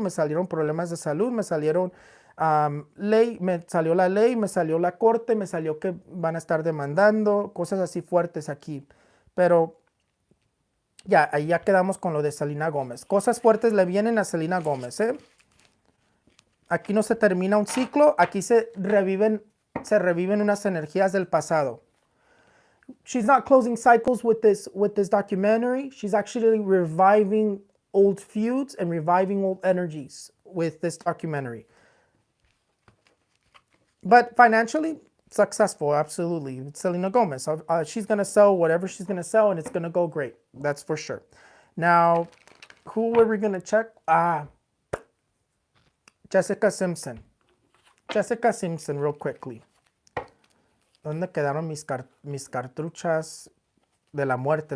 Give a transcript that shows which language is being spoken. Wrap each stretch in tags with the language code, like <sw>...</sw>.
<es>Me salieron problemas de salud, me salieron ley, me salió la ley, me salió la corte, me salió que van a estar demandando, cosas así fuertes aquí. Pero ya, ahí ya quedamos con lo de Selena Gomez. Cosas fuertes le vienen a Selena Gomez, Aquí no se termina un ciclo, aquí se reviven unas energías del pasado.</es> <en>She's not closing cycles with this documentary. She's actually reviving old feuds and reviving old energies with this documentary. But financially, successful, absolutely. It's Selena Gomez. She's going to sell whatever she's going to sell, and it's going to go great. That's for sure. Now, who were we going to check? Jessica Simpson. Jessica Simpson, real quickly.</en> <es>¿Dónde quedaron mis cartuchas de la muerte?</es>